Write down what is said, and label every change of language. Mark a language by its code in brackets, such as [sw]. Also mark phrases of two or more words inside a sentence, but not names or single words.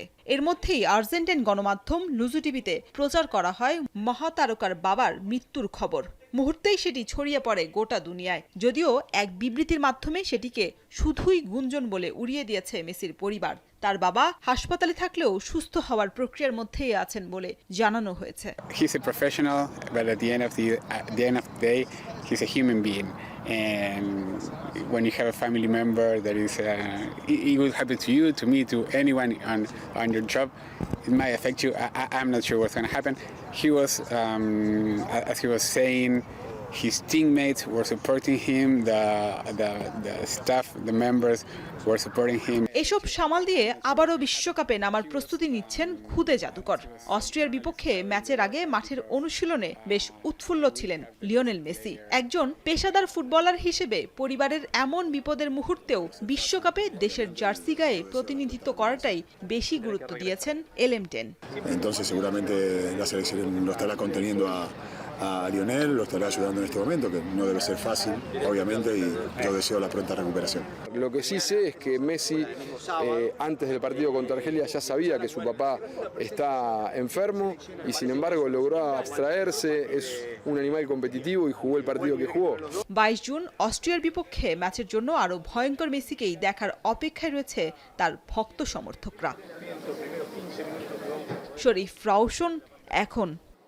[bn] এর মধ্যেই আর্জেন্টাইন গণমাধ্যম লুজু টিভিতে প্রচার করা হয় মহাতারকার বাবার মৃত্যুর খবর। মুহূর্তেই সেটি ছড়িয়ে পড়ে গোটা দুনিয়ায়। যদিও এক বিবৃতির মাধ্যমে সেটিকে শুধুই গুঞ্জন বলে উড়িয়ে দিয়েছে মেসির পরিবার। তার বাবা হাসপাতালে থাকলেও সুস্থ হওয়ার প্রক্রিয়ার মধ্যেই আছেন বলে জানানো হয়েছে। [en] He's a professional, but at the end of the day, he's a human being. And when you have a family member that is, it will happen to you, to me, to anyone on your job. It might affect you. I'm not sure what's going to happen. He was, as he was saying, his teammates were supporting him, the staff, the members were supporting him. [bn] এসব সামাল দিয়ে আবারও বিশ্বকাপে নামার প্রস্তুতি নিচ্ছেন খুদে জাদুকর। অস্ট্রিয়ার বিপক্ষে ম্যাচের আগে মাঠের অনুশীলনে বেশ উৎফুল্ল ছিলেন লিওনেল মেসি। একজন পেশাদার ফুটবলার হিসেবে পরিবারের এমন বিপদের মুহূর্তেও বিশ্বকাপে দেশের জার্সি গায়ে প্রতিনিধিত্ব করাটাই বেশি গুরুত্ব দিয়েছেন LM10। [es] Entonces seguramente la selección lo estará conteniendo a Lionel, lo estará ayudando en este momento, que no debe ser fácil, obviamente, y yo deseo la pronta recuperación. Lo que sí sé es que Messi, antes del partido contra Argelia, ya sabía que su papá está enfermo y sin embargo logró abstraerse, es un animal competitivo y jugó el partido que jugó. [bn] 22 জুন অস্ট্রিয়ার বিপক্ষে ম্যাচের জন্য আরও ভয়ঙ্কর মেসিকেই দেখার অপেক্ষায় রয়েছে তার ভক্ত সমর্থকরা। শরীফ রাউশন, এখন।